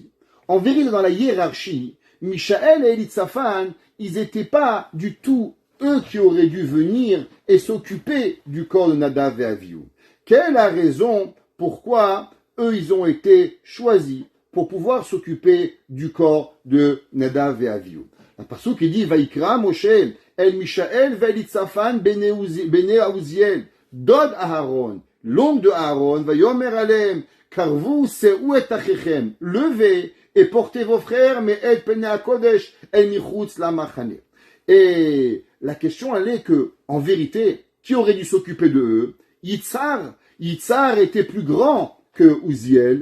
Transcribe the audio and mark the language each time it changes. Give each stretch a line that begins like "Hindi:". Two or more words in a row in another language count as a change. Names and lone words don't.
French: En vérité, dans la hiérarchie, Mishaël et Elitzaphan, ils n'étaient pas du tout eux qui auraient dû venir et s'occuper du corps de Nadav et Avihu. Quelle est la raison pourquoi eux, ils ont été choisis pour pouvoir s'occuper du corps de Nadav et Avihu? Un passage qui dit
Hebrew: ויקרא משה אל מישאל ואלצפן בני עזיאל דד אהרן,
French: l'oncle de Aaron,
Hebrew: ויאמר אלהם, קרבו שאו את אחיכם,
French: levez et portez vos frères, mais
Hebrew: אל פני קודש אל מחוץ למחנה.
French: Et la question elle est que, en vérité, qui aurait dû s'occuper de eux? Yitzhar était plus grand que Uziel.